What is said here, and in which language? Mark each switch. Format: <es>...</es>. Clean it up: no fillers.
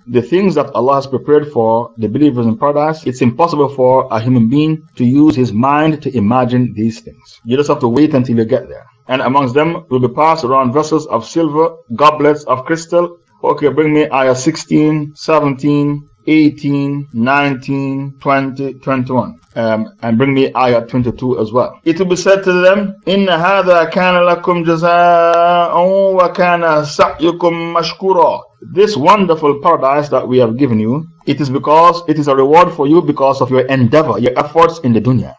<en>The things that Allah has prepared for the believers in paradise, it's impossible for a human being to use his mind to imagine these things. You just have to wait until you get there. And amongst them will be passed around vessels of silver, goblets of crystal. Okay, bring me ayah 16, 17, 18, 19, 20, 21. And bring me ayah 22 as well. It will be said to them,</en> <ar>إِنَّ هَذَا كَانَ لَكُمْ جَزَاءً وَكَانَ سَعْيُكُمْ مَشْكُورًا.</ar> <en>This wonderful paradise that we have given you, it is a reward for you because of your endeavor, your efforts in the dunya.</en>